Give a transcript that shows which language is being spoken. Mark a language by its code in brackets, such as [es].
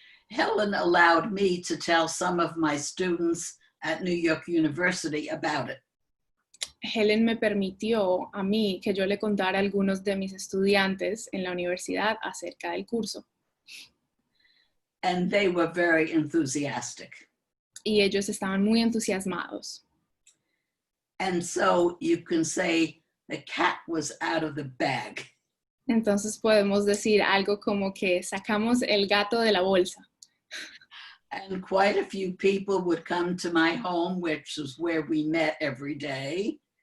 [en] Helen allowed me to tell some of my students at New York University about it. [es] Helen me permitió a mí que yo le contara a algunos de mis estudiantes en la universidad acerca del curso. [en] And they were very enthusiastic. [es] Y ellos estaban muy entusiasmados. [en] And so you can say the cat was out of the bag. [es] Entonces podemos decir algo como que sacamos el gato de la bolsa. [en] And quite a few people would come to my home, which is where we met every day.